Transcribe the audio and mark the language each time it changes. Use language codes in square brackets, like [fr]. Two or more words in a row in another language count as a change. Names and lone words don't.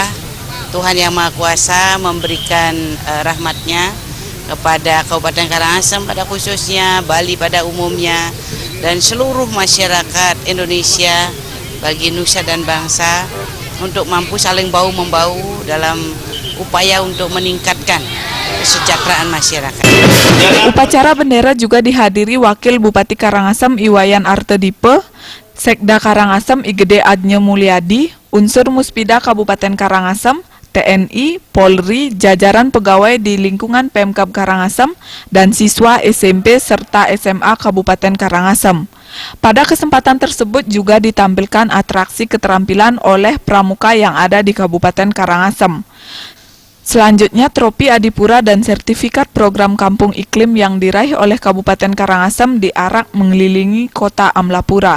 [id] Tuhan Yang Maha Kuasa memberikan rahmatnya kepada Kabupaten Karangasem pada khususnya, Bali pada umumnya, dan seluruh masyarakat Indonesia bagi nusa dan bangsa untuk mampu saling bahu-membahu dalam upaya untuk meningkatkan kesejahteraan masyarakat. Upacara bendera juga dihadiri Wakil Bupati Karangasem Iwayan Artedipe, Sekda Karangasem I Gede Adnye Mulyadi, unsur Muspida Kabupaten Karangasem, TNI, Polri, jajaran pegawai di lingkungan Pemkab Karangasem, dan siswa SMP serta SMA Kabupaten Karangasem. Pada kesempatan tersebut juga ditampilkan atraksi keterampilan oleh pramuka yang ada di Kabupaten Karangasem. Selanjutnya, tropi Adipura dan sertifikat program Kampung Iklim yang diraih oleh Kabupaten Karangasem diarak mengelilingi kota Amlapura.